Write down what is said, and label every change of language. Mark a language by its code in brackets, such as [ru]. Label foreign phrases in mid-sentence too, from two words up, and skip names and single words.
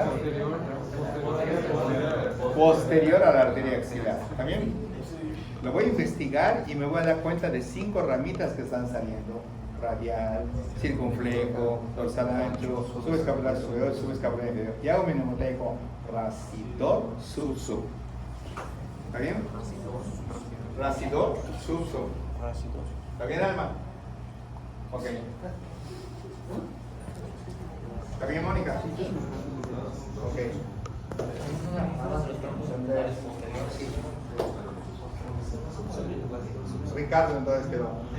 [es] encima de la axila. Posterior a la arteria axilar. ¿Está bien? Lo voy a investigar y me voy a dar cuenta de 5 ramitas que están saliendo. Radial, circunflejo, dorsal ancho, subescapular superior, subescapular inferior. Y hago mi mnemoteico racidor, sub. ¿Está bien? Racidor, sub. ¿Está bien, Alma? Ok. ¿Está bien, Mónica? Ok. Ricardo entonces quedó.